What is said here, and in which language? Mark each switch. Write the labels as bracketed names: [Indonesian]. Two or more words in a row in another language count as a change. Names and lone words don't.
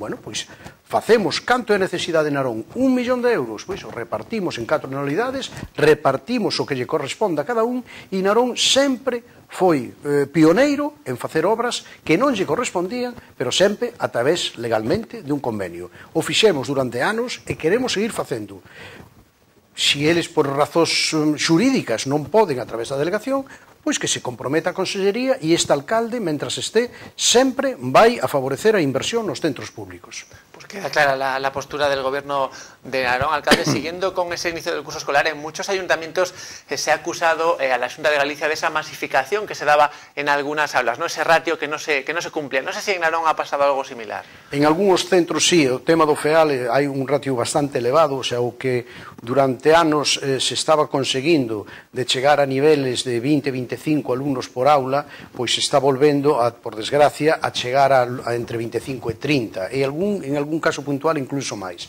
[Galician] Bueno, pois facemos canto é necesidade de Narón, 1 millón de euros, pois o repartimos en 4 anualidades, repartimos o que lle corresponde a cada un, e Narón sempre foi pioneiro en facer obras que non lle correspondían, pero sempre a través legalmente de un convenio. O fixemos durante anos e queremos seguir facendo. Si eles por razóns xurídicas non poden a través da delegación, pois que se comprometa a Consellería e este alcalde, mentras este, sempre vai a favorecer a inversión nos centros públicos. [Spanish] Pues queda clara la postura del gobierno de Narón, alcalde. Siguiendo con ese inicio del curso escolar, en muchos ayuntamientos se ha acusado a la Xunta de Galicia de esa masificación que se daba en algunas aulas, ¿no? Ese ratio que no se cumplía. No sé si en Narón ha pasado algo similar. [Galician] En algúns centros sí, o tema do FEAL hai un ratio bastante elevado, o sea, o que durante anos se estaba conseguindo de chegar a niveles de 20-25 alumnos por aula, pois se está volvendo, por desgracia, a chegar a entre 25 e 30, e en algún caso puntual incluso máis.